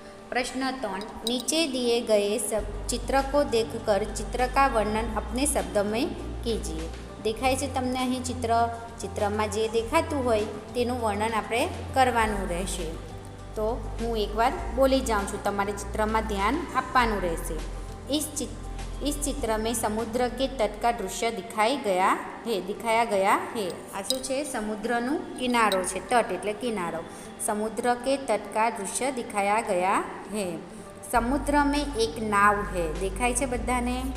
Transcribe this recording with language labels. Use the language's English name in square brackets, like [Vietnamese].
[Hindi] प्रश्न 3, नीचे दिए गए सब चित्र को देखकर चित्र का वर्णन अपने शब्द में कीजिए. [Gujarati] દેખાય છે તમને અહીં ચિત્રમાં જે દેખાતું હોય તેનું વર્ણન આપણે કરવાનું રહેશે. તો હું એકવાર બોલી જાઉં છું, તમારે ચિત્રમાં ધ્યાન આપવાનું રહેશે. [Hindi] इस चित्र में समुद्र के तट का दृश्य दिखाया गया है. [Gujarati] આ શું છે? સમુદ્રનું કિનારો છે. તટ એટલે કિનારો. [Hindi] समुद्र के तट का दृश्य दिखाया गया है. समुद्र में एक नाव है. [Gujarati] देखाय छे बधाने?